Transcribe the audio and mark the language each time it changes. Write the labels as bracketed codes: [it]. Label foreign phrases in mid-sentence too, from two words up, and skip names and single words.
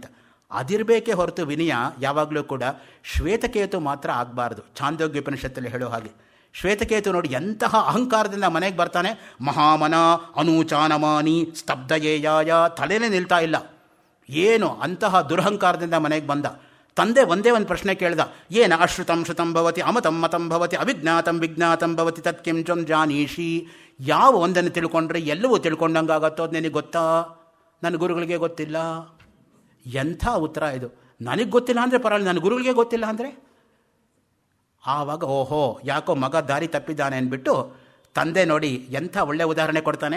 [kn] ಅದಿರಬೇಕೇ ಹೊರತು ವಿನಯ ಯಾವಾಗಲೂ ಕೂಡ ಶ್ವೇತಕೇತು ಮಾತ್ರ ಆಗಬಾರ್ದು. ಛಾಂದೋಗ್ಯ ಉಪನಿಷತ್ತಲ್ಲಿ ಹೇಳೋ ಹಾಗೆ ಶ್ವೇತಕೇತು ನೋಡಿ ಎಂತಹ ಅಹಂಕಾರದಿಂದ ಮನೆಗೆ ಬರ್ತಾನೆ. [sa] ಮಹಾಮನ ಅನೂಚಾನಮಾನಿ ಸ್ತಬ್ಧಯೇಯಾಯ, [kn] ತಲೆನೇ ನಿಲ್ತಾ ಇಲ್ಲ. ಏನು ಅಂತಹ ದುರಹಂಕಾರದಿಂದ ಮನೆಗೆ ಬಂದ. ತಂದೆ ಒಂದೇ ಒಂದು ಪ್ರಶ್ನೆ ಕೇಳ್ದ, ಏನು [sa] ಅಶ್ರುತಂ ಶ್ರುತಂ ಭವತಿ ಅಮತಂ ಮತಂ ಭವತಿ ಅವಿಜ್ಞಾತಂ ವಿಜ್ಞಾತಂ ಭವತಿ ತತ್ ಕಿಂ ತ್ವಂ ಜಾನೀಷಿ. [kn] ಯಾವ ಒಂದನ್ನು ತಿಳ್ಕೊಂಡ್ರೆ ಎಲ್ಲವೂ ತಿಳ್ಕೊಂಡಂಗಾಗತ್ತೋ ಅದು ನಿನಗೆ ಗೊತ್ತಾ? ನನ್ನ ಗುರುಗಳಿಗೆ ಗೊತ್ತಿಲ್ಲ. ಎಂಥ ಉತ್ತರ ಇದು! ನನಗೆ ಗೊತ್ತಿಲ್ಲ ಅಂದರೆ ಪರವಾಗಿಲ್ಲ, ನನ್ನ ಗುರುಗಳಿಗೆ ಗೊತ್ತಿಲ್ಲ ಅಂದರೆ? ಆವಾಗ ಓಹೋ, ಯಾಕೋ ಮಗ ದಾರಿ ತಪ್ಪಿದ್ದಾನೆ ಅಂದ್ಬಿಟ್ಟು ತಂದೆ ನೋಡಿ ಎಂಥ ಒಳ್ಳೆಯ ಉದಾಹರಣೆ ಕೊಡ್ತಾನೆ.